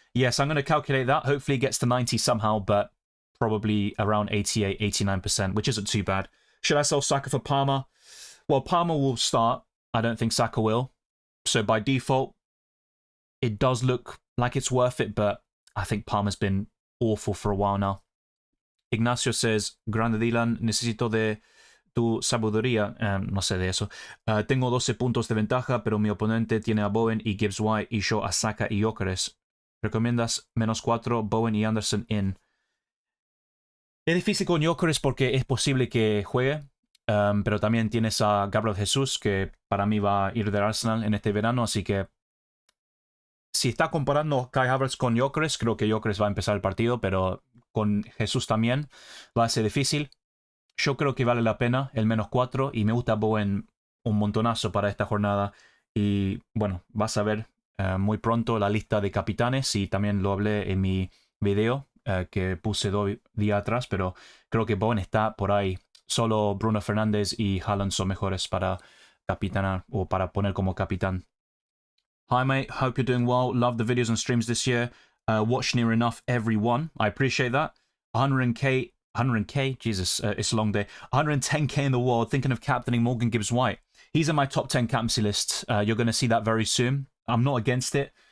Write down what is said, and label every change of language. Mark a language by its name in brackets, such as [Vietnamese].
[English] Yes, I'm going to calculate that. Hopefully it gets to 90 somehow, but probably around 88, 89%, which isn't too bad. Should I sell Saka for Palmer? Well, Palmer will start. I don't think Saka will. So by default, it does look like it's worth it, but I think Palmer's been awful for a while now. Ignacio says, [Spanish] Grande Dylan, necesito de tu sabiduría. No sé de eso. Tengo 12 puntos de ventaja, pero mi oponente tiene a Bowen y Gibbs White y yo a Saka y Gyökeres. ¿Recomiendas -4, Bowen y Anderson in? Es difícil con Gyökeres porque es posible que juegue, pero también tienes a Gabriel Jesús, que para mí va a ir del Arsenal en este verano, así que si está comparando Kai Havertz con Gyökeres, creo que Gyökeres va a empezar el partido, pero con Jesús también va a ser difícil. Yo creo que vale la pena el -4 y me gusta Bowen un montonazo para esta jornada. Y bueno, vas a ver muy pronto la lista de capitanes, y también lo hablé en mi video que puse 2 días atrás, pero creo que Bowen está por ahí. Solo Bruno Fernandes y Haaland son mejores para capitanar o para poner como capitán. [English] Hi mate, hope you're doing well. Love the videos and streams this year. Watch near enough every one. I appreciate that. 100k, Jesus, it's a long day. 110k in the world, thinking of captaining Morgan Gibbs White. He's in my top 10 captaincy list. You're going to see that very soon. I'm not against it.